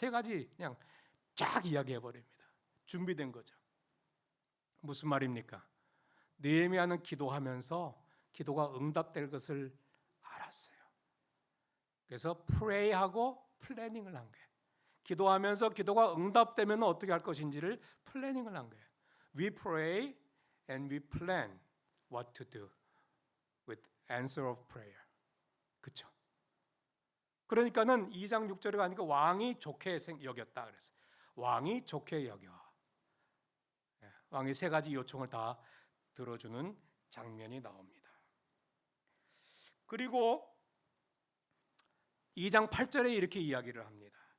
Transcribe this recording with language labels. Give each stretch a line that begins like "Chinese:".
Korean: 3가지 그냥 쫙 이야기해 버립니다. 준비된 거죠. 무슨 말입니까? 느헤미야는 기도하면서 기도가 응답될 것을 알았어요. 그래서 프레이하고 플래닝을 한 거예요. 기도하면서 기도가 응답되면 어떻게 할 것인지를 플래닝을 한 거예요.
English: We pray and we plan what to do with answer of prayer.
Korean: 그렇죠? 그러니까는 2장 6절에 가니까 왕이 좋게 여겼다 그랬어요. 왕이 좋게 여겨. 왕이 3가지 요청을 다 들어주는 장면이 나옵니다. 그리고 2장 8절에 이렇게 이야기를 합니다.